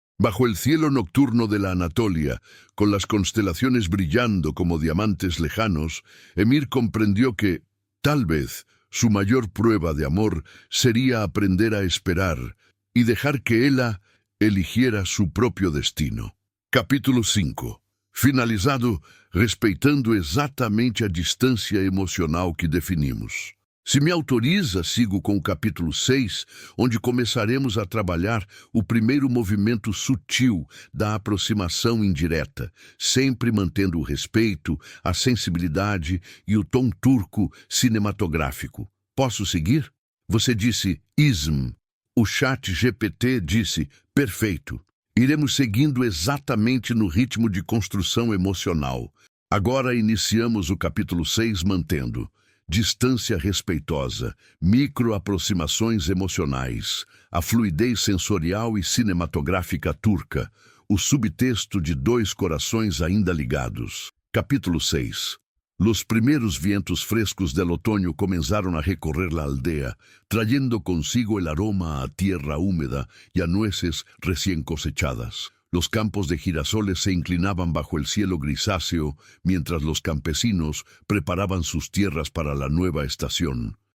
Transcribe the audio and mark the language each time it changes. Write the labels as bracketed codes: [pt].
[es] Bajo el cielo nocturno de la Anatolia, con las constelaciones brillando como diamantes lejanos, Emir comprendió que, tal vez, su mayor prueba de amor sería aprender a esperar y dejar que Ela eligiera su propio destino. Capítulo 5. [pt] Finalizado, respeitando exatamente a distância emocional que definimos. Se me autoriza, sigo com o capítulo 6, onde começaremos a trabalhar o primeiro movimento sutil da aproximação indireta, sempre mantendo o respeito, a sensibilidade e o tom turco cinematográfico. Posso seguir? Você disse ism. O chat GPT disse perfeito. Iremos seguindo exatamente no ritmo de construção emocional. Agora iniciamos o capítulo 6 mantendo distância respeitosa, microaproximações emocionais, a fluidez sensorial e cinematográfica turca, o subtexto de dois corações ainda ligados. [es] Capítulo 6. Los primeiros vientos frescos del otoño comenzaron a recorrer la aldea, trayendo consigo el aroma a tierra húmeda y a nueces recién cosechadas. Los campos de girasoles se inclinaban bajo el cielo grisáceo, mientras los campesinos preparaban sus tierras para la nueva estación.